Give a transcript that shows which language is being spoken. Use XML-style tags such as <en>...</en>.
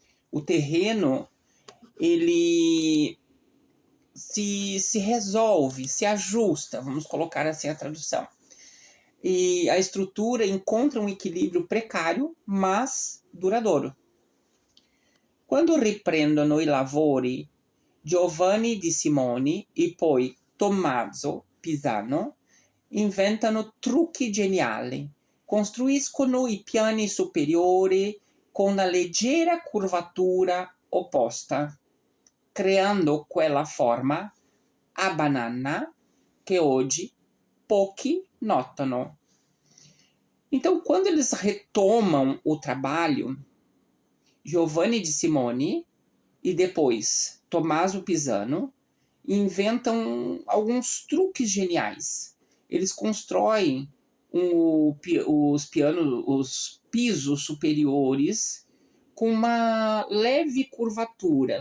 <pt>O terreno, ele se resolve, se ajusta, vamos colocar assim a tradução. E a estrutura encontra um equilíbrio precário, mas duradouro.</pt> <it>Quando riprendono i lavori Giovanni di Simoni e poi Tommaso Pisano, inventano trucchi geniali, costruiscono i piani superiori con una leggera curvatura opposta, creando quella forma a banana che oggi pochi notano.</it> <pt>Então, quando eles retomam o trabalho, Giovanni di Simoni e depois Tommaso Pisano inventam alguns truques geniais. Eles constroem os pisos superiores com uma leve curvatura.</pt>